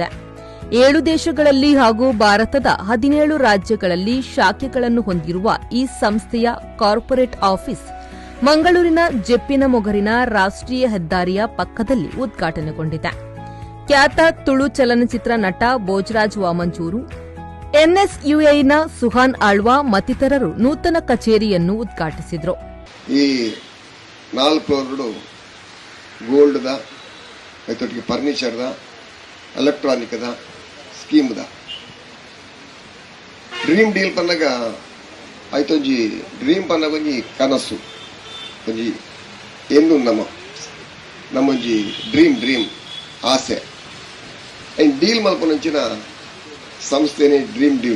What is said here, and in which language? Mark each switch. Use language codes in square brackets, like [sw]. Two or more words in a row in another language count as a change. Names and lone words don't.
[kn] 7 ದೇಶಗಳಲ್ಲಿ ಹಾಗೂ ಭಾರತದ 17 ರಾಜ್ಯಗಳಲ್ಲಿ ಶಾಖೆಗಳನ್ನು ಹೊಂದಿರುವ ಈ ಸಂಸ್ಥೆಯ [en] corporate office [kn] ಮಂಗಳೂರಿನ ಜೆಪ್ಪಿನ ಮೊಗರಿನ ರಾಷ್ಟ್ರೀಯ ಹೆದ್ದಾರಿಯ ಪಕ್ಕದಲ್ಲಿ ಉದ್ಘಾಟನೆಗೊಂಡಿದೆ. ಖ್ಯಾತ ತುಳು ಚಲನಚಿತ್ರ ನಟ ಭೋಜರಾಜ್ ವಾಮಂಜೂರು, ಎನ್ಎಸ್ಯುಐನ ಸುಹಾನ್ ಆಳ್ವಾ ಮತ್ತಿತರರು ನೂತನ ಕಚೇರಿಯನ್ನು ಉದ್ಘಾಟಿಸಿದರು. [tcy] ಈ 4 ಫ್ಲೋರ್ಗಳು ಗೋಲ್ಡ್ದ, ಐತೊಟ್ಟಿಗೆ ಫರ್ನಿಚರ್ದ, ಎಲೆಕ್ಟ್ರಾನಿಕ್ದ, ಸ್ಕೀಮ್ದ. ಡ್ರೀಮ್ ಡೀಲ್ ಪನ್ನಗ ಆಯ್ತೊಂಜಿ ಡ್ರೀಮ್ ಪನ್ನಗ ಒಂಜಿ ಕನಸು, ಒಂಜಿ ಎಂದು ನಮ್ಮೊಂಜಿ ಡ್ರೀಮ್ ಆಸೆ ಐನ್ ಡೀಲ್ ಮಲ್ಪನಂಚಿನ ಸಂಸ್ಥೆನೇ ಡ್ರೀಮ್ ಡೀಲ್.